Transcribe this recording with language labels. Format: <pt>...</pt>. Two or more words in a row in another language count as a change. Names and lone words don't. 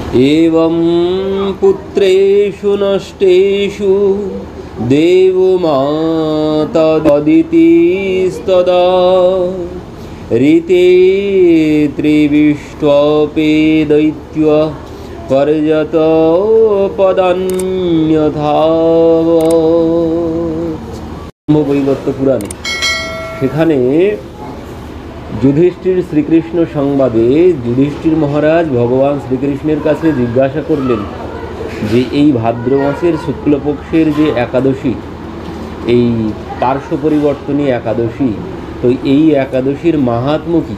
<sa>एवं पुत्रेषु नष्टेषु देवमाता ददितिस्तदा ऋते त्रिविष्ट्वपि दैत्य पर्यत</sa> <bn>पदान्यथा বৈবর্ত পুরাণে সেখানে যুধিষ্ঠির শ্রীকৃষ্ণ সংবাদে যুধিষ্ঠির মহারাজ ভগবান শ্রীকৃষ্ণের কাছে জিজ্ঞাসা করলেন যে এই ভাদ্র মাসের শুক্লপক্ষের যে একাদশী, এই পার্শ্ব পরিবর্তনী একাদশী, তো এই একাদশীর মাহাত্ম্য কী?</bn>